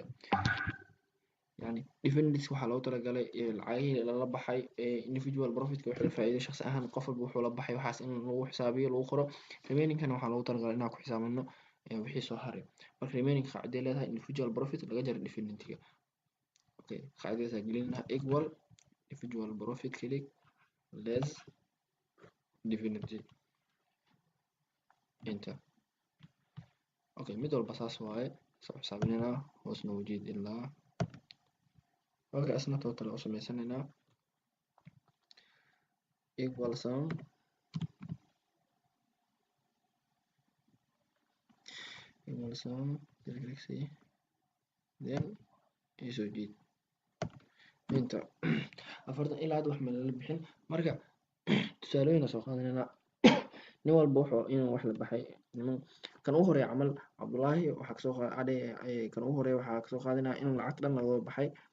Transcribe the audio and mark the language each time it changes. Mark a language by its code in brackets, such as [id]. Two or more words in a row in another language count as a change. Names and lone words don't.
[so] yani dividends waxaa loogu talagalay lacagihii lala baxay [en] individual profitka [so] wixii la faa'iiday shakhsi ahaan qof walba wuxuu la baxay waxaas in lagu xisaabiyo lagu qoro remaining-kana waxaa loogu talagalay inaan ku xisaabino wixii soo haray marka remaining qaaciday leedahay [en] individual profit [so] laga jaray dividendka okay qaacidadaas gelinaa [en] equal individual profit click less dividend [so] enter okay mid walba saas waaye soo xisaabinayna hoos noogu jeed ilaa okay asna total u sameysanaynaa [en] equal sum then [so] isoo jeed inta afartan ilaa hadda wax ma lala bixin marka tusaalooyin soo qaadanaynaa nin walba wuxuu inuu wax la baxay kan ugu horeeya camal cabdullaahi waxaa kasoo qaaday kan ugu horeeya waxaa kasoo qaadinaa inuu lacagta dhan laga baxay